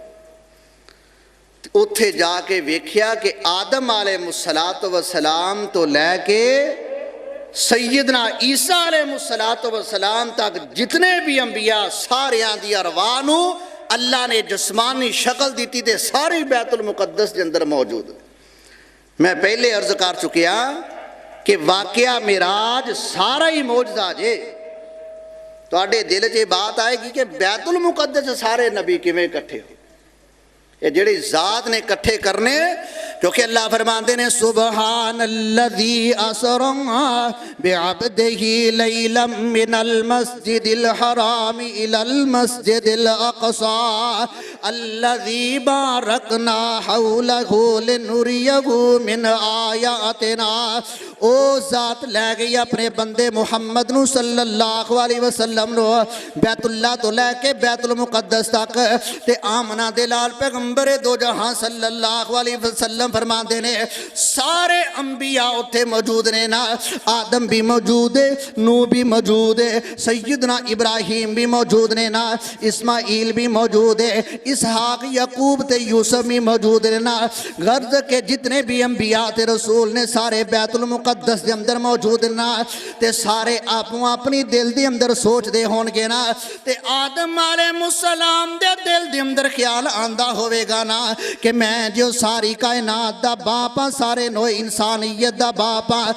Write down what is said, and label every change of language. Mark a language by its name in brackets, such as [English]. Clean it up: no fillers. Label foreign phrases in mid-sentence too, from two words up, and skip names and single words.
[Punjabi] ਉੱਥੇ ਜਾ ਕੇ ਵੇਖਿਆ ਕਿ ਆਦਮ [Arabic] عليه الصلاة والسلام [Punjabi] ਤੋਂ ਲੈ ਕੇ ਸੱਯਦਨਾ ਈਸਾ [Arabic] عليه الصلاة والسلام [Punjabi] ਤਕ ਜਿਤਨੇ ਭੀ ਅੰਬੀਆ ਸਾਰਿਆਂ ਦੀ ਅਰਵਾਹ ਨੂੰ ਅੱਲਾਹ ਨੇ ਜਿਸਮਾਨੀ ਸ਼ਕਲ ਦੀ ਤੇ ਸਾਰੀ ਬੈਤੁਲ ਮੁਕੱਦਸ ਕੇ ਅੰਦਰ ਮੌਜੂਦ। ਮੈਂ ਪਹਿਲੇ ਅਰਜ਼ ਕਰ ਚੁਕਿਆ ਕਿ ਵਾਕਿਆ ਮਿਰਾਜ ਸਾਰਾ ਹੀ ਮੌਜੂਦਾ ਜੇ। ਤੁਹਾਡੇ ਦਿਲ ਚ ਬਾਤ ਆਏਗੀ ਕਿ ਬੈਤੁਲ ਮੁਕੱਦਸ ਸਾਰੇ ਨਬੀ ਕਿਵੇਂ ਇਕੱਠੇ ਹੋ, ਯੇ ਜਿਹੜੀ ਜ਼ਾਤ ਨੇ ਇਕੱਠੇ ਕਰਨੇ, ਕਿਉਂਕਿ ਅੱਲਾਹ ਫ਼ਰਮਾਤੇ ਨੇ [Arabic] سبحان الذي أسرى بعبده ليلا من المسجد الحرام إلى المسجد الأقصى الذي باركنا حوله لنريه من آياتنا. [Punjabi] ਓ ਜ਼ਾਤ ਲੈ ਗਈ ਅਪਣੇ ਬੰਦੇ ਮੁਹੰਮਦ ਨੂੰ [Arabic] صلى الله عليه وسلم [Punjabi] ਨੂੰ ਬੈਤੁੱਲਾਹ ਤੋਂ ਲੈ ਕੇ ਬੈਤੁਲ ਮੁਕੱਦਸ ਤਕ ਤੇ ਆਮਨਾ ਦੇ ਲਾਲ ਪੈਗ਼ੰਬਰੇ ਦੋ ਜਹਾਂ [Arabic] صلى الله عليه وسلم [Punjabi] ਫ਼ਰਮਾਤੇ ਨੇ ਸਾਰੇ ਅੰਬੀਆ ਉੱਥੇ ਮੌਜੂਦ ਨੇ ਨਾ। ਆਦਮ ਭੀ ਮੌਜੂਦ ਹੈ, ਨੂਹ ਭੀ ਮੌਜੂਦ ਹੈ, ਸੱਯਦਨਾ ਇਬਰਾਹੀਮ ਭੀ ਮੌਜੂਦ ਨੇ ਨਾ, ਇਸਮਾਈਲ ਭੀ ਮੌਜੂਦ ਹੈ, ਇਸਹਾਕ ਯਾਕੂਬ ਤੇ ਯੂਸੁਫ਼ ਭੀ ਮੌਜੂਦ ਨੇ ਨਾ। ਗਰਜ਼ ਕੇ ਜਿਤਨੇ ਭੀ ਅੰਬੀਆ ਤੇ ਰਸੂਲ ਨੇ ਸਾਰੇ ਬੈਤੁਲ ਮੁਕੱਦਸ ਦੇ ਅੰਦਰ ਮੌਜੂਦ ਨਾ। ਤੇ ਸਾਰੇ ਆਪੋ ਅਪਣੀ ਦਿਲ ਦੇ ਅੰਦਰ ਸੋਚਤੇ ਹੋਣਗੇ ਨਾ, ਤੇ ਆਦਮ ਅਲੈਹਿੱਸਲਾਮ ਦੇ ਦਿਲ ਦੇ ਅੰਦਰ ਖ਼ਿਆਲ ਆਂਦਾ ਹੋਵੇਗਾ ਨਾ ਕਿ ਮੈਂ ਜੋ ਸਾਰੀ ਕਾਇਨਾਤ ਦਾ ਬਾਪ ਹਾਂ, ਸਾਰੇ ਨੋ ਇਨਸਾਨੀਅਤ ਦਾ ਬਾਪ ਹਾਂ।